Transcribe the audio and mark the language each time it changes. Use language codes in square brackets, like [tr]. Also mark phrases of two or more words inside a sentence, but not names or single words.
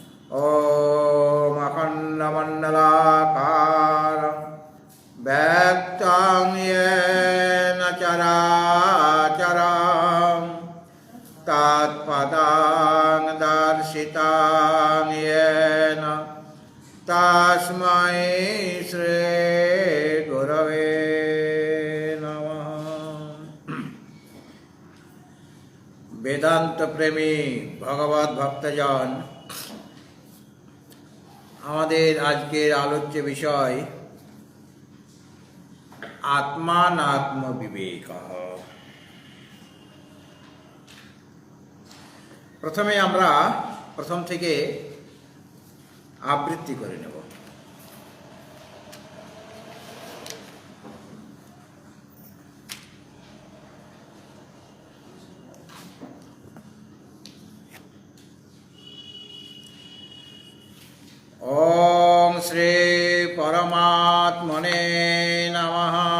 [sa] ॐ अखण्डमण्डलाकारं व्याप्तं येन चराचरं तत्पदं दर्शितं येन तस्मै श्रीगुरवे नमः। [bn] বেদান্ত প্রেমী ভগবত ভক্তজন, আমাদের আজকের আলোচ্য বিষয় আত্মানাত্ম বিবেক। প্রথমে আমরা প্রথম থেকে আবৃত্তি করে নেব। [sa] ओम श्री परमात्मने नमः।